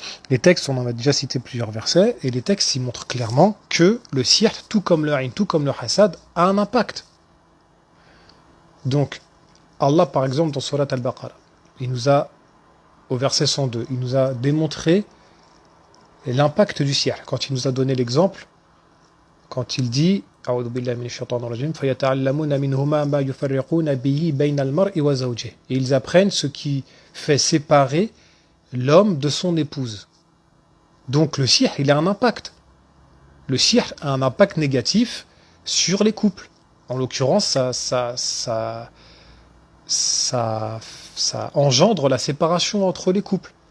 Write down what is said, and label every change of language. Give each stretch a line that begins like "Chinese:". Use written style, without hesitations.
French: Les textes, on en a déjà cité plusieurs versets, et les textes, ils montrent clairement que le sihr, tout comme le ayn, tout comme le hasad, a un impact. Donc, Allah, par exemple, dans Surat Al-Baqarah, au verset 102, il nous a démontré l'impact du sihr. Quand il nous a donné l'exemple, quand il dit
Arabic: أعوذ بالله من الشيطان الرجيم فيتعلمون منهما ما يفرقون به بين المرء وزوجه.
French: Et ils apprennent ce qui fait séparer l'homme de son épouse. Donc le sihr, il a un impact. Le sihr a un impact négatif sur les couples. En l'occurrence, ça engendre la séparation entre les couples.